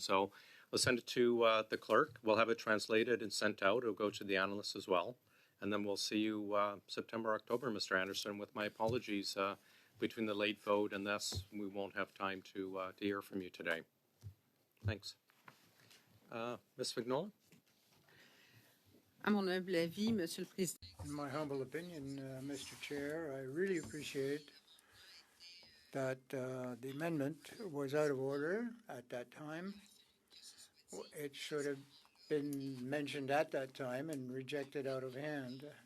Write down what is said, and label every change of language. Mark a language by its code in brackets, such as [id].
[en] So we'll send it to the clerk. We'll have it translated and sent out. It'll go to the analysts as well. And then we'll see you September, October, Mr. Anderson. With my apologies, between the late vote and this, we won't have time to hear from you today. Thanks. Ms. Vignola? [fr] À mon humble avis, Monsieur le Président. [en] In my humble opinion, Mr. Chair, I really appreciate that the amendment was out of order at that time. It should have been mentioned at that time and rejected out of hand.